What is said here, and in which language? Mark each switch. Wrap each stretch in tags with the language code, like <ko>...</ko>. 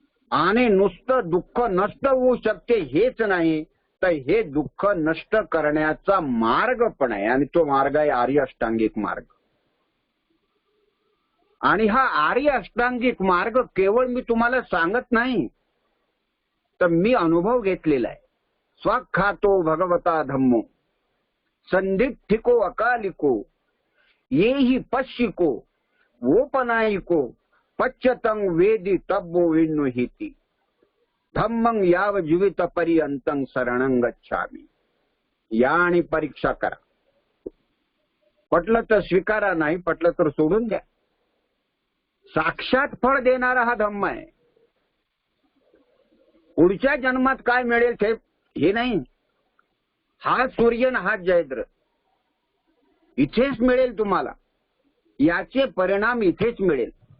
<mr>आणि नुसतं दुःख नष्ट होऊ शकते हेच नाही तर हे दुःख नष्ट करण्याचा मार्ग पण आहे, आणि तो मार्ग आहे आर्य अष्टांगिक मार्ग. आणि हा आर्य अष्टांगिक मार्ग केवळ मी तुम्हाला सांगत नाही, तर मी अनुभव घेतलेला आहे.</mr> <pi>स्वाख्यातो भगवता धम्मो संदिग्धिको अकालिको येहि पश्यिको वोपनायिको पच्यतं वेदी तब्बो विन्नुहिति धम्मं याव जीवित पर्यंतं शरणं गच्छामि.</pi> <mr>या आणि परीक्षा करा. पटलं तर स्वीकारा, नाही पटलं तर सोडून द्या. साक्षात फळ देणारा हा धम्म आहे. पुढच्या जन्मात काय मिळेल ते हे नाही. हा सूर्य न हा जयद्र इथेच मिळेल तुम्हाला, याचे परिणाम इथेच मिळेल.</mr>